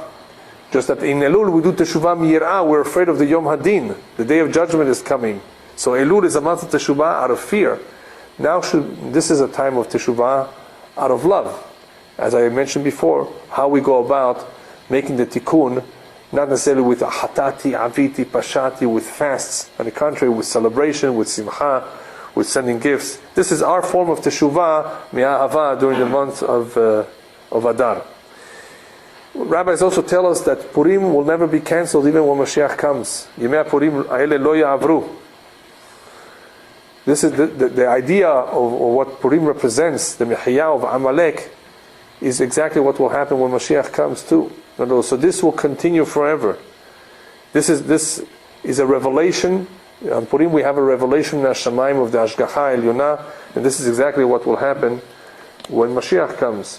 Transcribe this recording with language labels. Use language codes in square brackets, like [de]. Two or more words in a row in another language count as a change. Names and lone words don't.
[en] Just that in Elul we do [he] תשובה מיראה, [en] we're afraid of the [he] יום הדין. [en] The Day of Judgment is coming. So Elul is a month of Teshuvah out of fear. Now this is a time of Teshuvah out of love. As I mentioned before, how we go about making the tikkun, not necessarily with [he] חטאתי, עויתי, פשעתי, [en] with fasts. On the contrary, with celebration, with simcha, with sending gifts. This is our form of [he] תשובה, מאהבה, [en] during the month of Adar. Rabbis also tell us that Purim will never be cancelled even when Mashiach comes. [he] ימי פורים האלה לא יעברו. [en] This is the idea of what Purim represents, the Mechiyah of Amalek, is exactly what will happen when Mashiach comes too. So this will continue forever. This is a revelation. On Purim we have a revelation in Hashemayim of the [he] השגחה עליונה, [en] and this is exactly what will happen when Mashiach comes.